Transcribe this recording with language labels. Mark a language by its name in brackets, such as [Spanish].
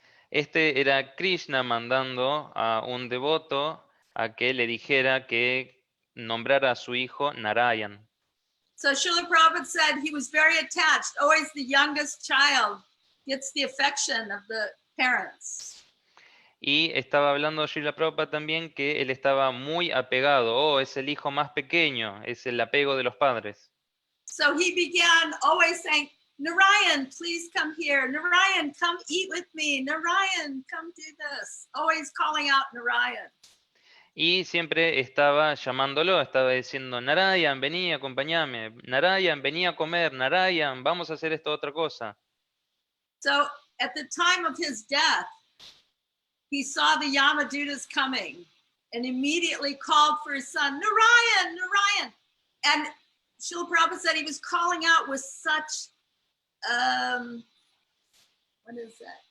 [Spanish] Este era Krishna mandando a un devoto a que le dijera que nombrara a su hijo Narayan. [English] So Srila Prabhupada said he was very attached. Always the youngest child gets the affection of the parents. [Spanish] Y estaba hablando Srila Prabhupada también que él estaba muy apegado. Oh, es el hijo más pequeño, es el apego de los padres. [English] So he began always saying, Narayan, please come here. Narayan, come eat with me. Narayan, come do this. Always calling out Narayan. [Spanish] Y siempre estaba llamándolo, estaba diciendo, Narayan, vení, acompáñame. Narayan, vení a comer. Narayan, vamos a hacer esto otra cosa. [English] So at the time of his death, he saw the Yamadutas coming and immediately called for his son, Narayan, Narayan. And Srila Prabhupada said he was calling out with such, what is that?